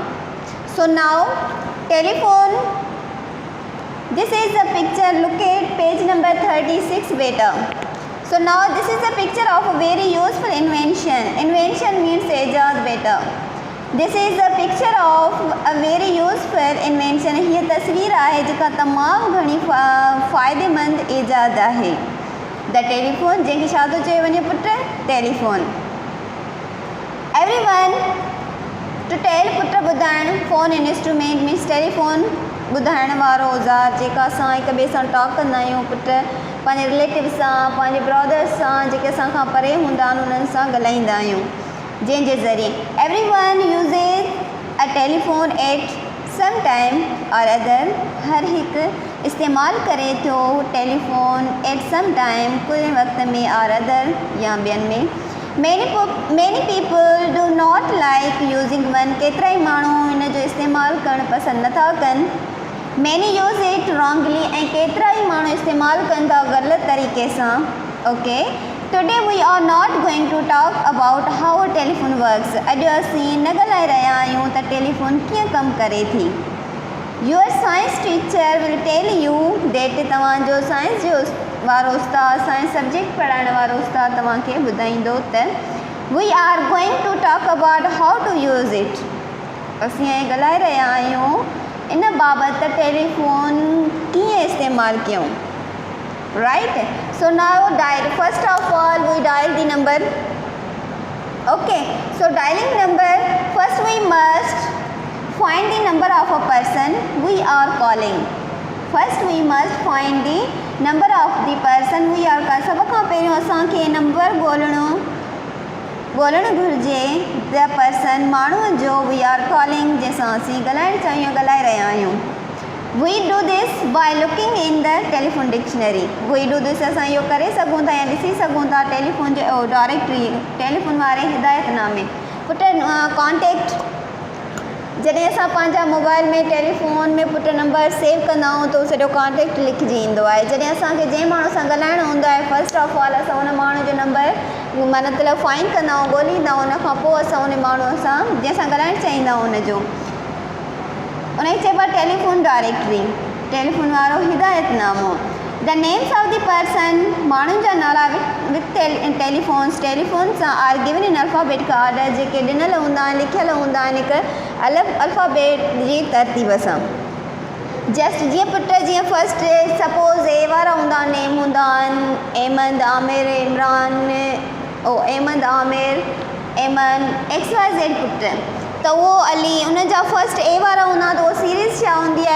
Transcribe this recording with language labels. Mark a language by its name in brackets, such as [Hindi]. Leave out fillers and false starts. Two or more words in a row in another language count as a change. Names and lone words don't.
[English] So now telephone, this is a picture. Look at page number 36 beta. So now this is a picture of a very useful invention. Invention means ijaz beta. This is a picture of a very useful invention. [Sindhi] ये तस्वीर आहे जेका तमाम घणी फ़ायदेमंद ईजाद आहे. [English] The telephone, [Sindhi] जंहिंखे छा थो चयो वञे पुट? टेलीफोन. [English] Everyone to tell [Sindhi] पुट ॿुधाइण. [English] phone instrument means telephone [Sindhi] ॿुधाइण वारो औज़ार जेका असां हिक ॿिए सां टॉक कंदा आहियूं पुट, पंहिंजे रिलेटिव सां, पंहिंजे ब्रदर्स सां, जेके असां खां परे हूंदा आहिनि उन्हनि सां ॻाल्हाईंदा आहियूं, जंहिंजे ज़रिए [English] everyone uses a telephone at some time or other. [Sindhi] हर हिकु इस्तेमालु करे थो [English] telephone at some time, [Sindhi] कुझु वक़्त में [English] or other [Sindhi] या ॿियनि में. [English] Many people do not like using one. [Sindhi] केतिरा ई माण्हू इन जो इस्तेमालु करणु पसंदि नथा कनि. [English] Many use it wrongly. [Sindhi] ऐं केतिरा ई माण्हू इस्तेमालु कनि था ग़लति तरीक़े सां. [English] Okay. Today we are not going to talk about how a telephone works. [Sindhi] अॼु असीं न ॻाल्हाए रहिया आहियूं त टेलीफोन कीअं कमु करे थी. [English] Your science teacher will tell you that [Sindhi] तव्हांजो साइंस जो वारो उस्ताद, साइंस सब्जेक्ट पढ़ाइण वारो उस्ताद तव्हांखे ॿुधाईंदो त [English] we are going to talk about how to use it. [Sindhi] असीं ऐं ॻाल्हाए रहिया आहियूं इन बाबति त टेलीफोन कीअं इस्तेमालु कयूं. [English] Right? So now dial. First of all, we dial the number. Okay. So dialing number. First we must find the number of a person we are calling. First we must find the number of the person we are calling. [Sindhi] सब खां पहिरियों असांखे नंबर ॻोल्हणु घुरिजे. [English] the person, [Sindhi] माण्हूअ जो [English] we are calling, [Sindhi] जंहिंसां असीं ॻाल्हाइणु चाहियूं, ॻाल्हाए रहिया आहियूं. [English] We do this by looking in the telephone dictionary. We do this [Sindhi] असां इहो करे सघूं था या ॾिसी सघूं था टेलीफोन जो डायरेक्टरी, टेलीफोन वारे हिदायतनामे. पुट कॉन्टेक्ट, जॾहिं असां पंहिंजा मोबाइल में टेलीफोन में पुट नंबर सेव कंदा आहियूं त सॼो कॉन्टेक्ट लिखिजी ईंदो आहे. जॾहिं असांखे जंहिं माण्हू सां ॻाल्हाइणो हूंदो आहे, [English] first of all [Sindhi] असां उन माण्हू जो नंबर मतिलबु फाइंड कंदा आहियूं, ॻोल्हींदा आहियूं. उन खां पोइ असां उन माण्हूअ सां जंहिंसां ॻाल्हाइणु चाहींदा आहियूं उनजो, उनखे चइबो आहे [English] telephone directory, [Sindhi] टेलीफोन वारो हिदायतनामो. [English] the names of the person, [Sindhi] माण्हुनि जा नाला [English] with telephones, [Sindhi] टेलीफोन सां [English] are given in alphabetic order, [Sindhi] जेके ॾिनल हूंदा आहिनि, लिखियल हूंदा आहिनि हिकु अलॻि अल्फ़ाबेट जी तरतीब सां. जस्ट जीअं पुट, जीअं [English] first suppose [Sindhi] ए वारा हूंदा, नेम हूंदा आहिनि अहमद, आमिर, इमरान, अहमद, आमिर, एमन, XYZ पुट, त उहो अली, उनजा फस्ट ए वारा हूंदा त उहो सीरीज़ छा हूंदी आहे.